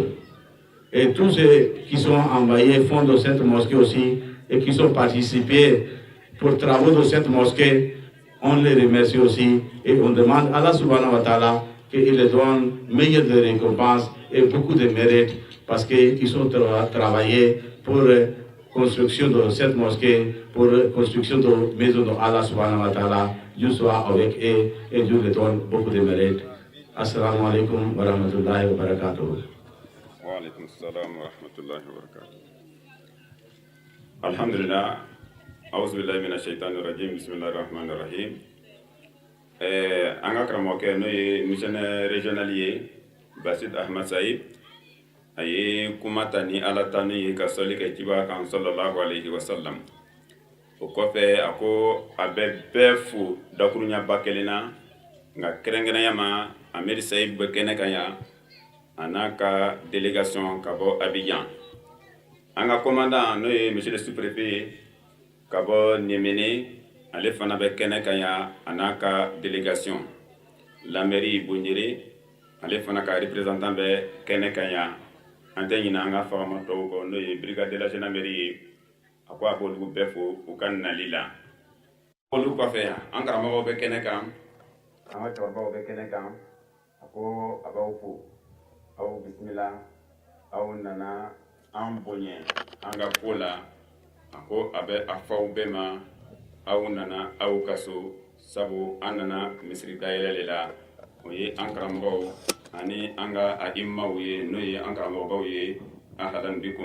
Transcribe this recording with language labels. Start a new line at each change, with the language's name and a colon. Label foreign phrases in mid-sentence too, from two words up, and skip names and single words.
French: Et tous ceux qui sont envoyés font de cette mosquée aussi et qui sont participés pour les travaux de cette mosquée, on les remercie aussi et on demande à Allah
Arabic: سبحانه وتعالى
French: qu'il les donne meilleure de récompenses et beaucoup de mérite parce qu'ils ont travaillé pour construction de cette mosquée, pour construction de maison de Allah
Arabic: سبحانه وتعالى.
French: Dieu soit avec eux et Dieu les donne beaucoup de mérite.
Arabic: السلام عليكم ورحمة الله وبركاته. وعليكم السلام ورحمة الله وبركاته. Alhamdulillah. أعوذ بالله من الشيطان الرجيم. بسم الله الرحمن الرحيم.
Dyula: Anga kramoke no ye
French: missionnaire régionalier
Dyula: Bassit Ahmad Saïd aye kumatani alatani ka soli ka tiba kan
Arabic: صلى الله عليه وسلم.
Dyula: O kɔfɛ a ko a bɛ bɛɛ fo dakuruɲa ba kelen na nka kɛrɛnkɛrɛnya ma Amir Saïd bɛ kɛnɛ kan yan a n'a ka délégation ka bɔ Abidjan. An ka commandant n'o ye
French: monsieur le sous-préfet
Dyula: ye ka bɔ Néméné ale fana bɛ kɛnɛ kan yan a n'a ka délégation.
French: La mairie
Dyula: Bonyere ale fana ka représentant bɛ kɛnɛ kan yan. An tɛ ɲinɛ an ka fagama tɔw kɔ n'o ye
French: brigade de la gendarmerie
Dyula: ye. A ko a b'olu bɛɛ fo u ka nali la. Olu kɔfɛ an karamɔgɔw bɛ kɛnɛ kan an ka cɛkɔrɔbaw bɛ kɛnɛ kan a ko a b'aw fo aw bisimila aw nana an bonya an ka ko la a ko a bɛ a fɔ aw bɛɛ ma aw nana aw ka so sabu an nana misiri dayɛlɛ de la o ye an karamɔgɔw ani an ka immaw ye n'o ye an karamɔgɔbaw ye ahadan bikum.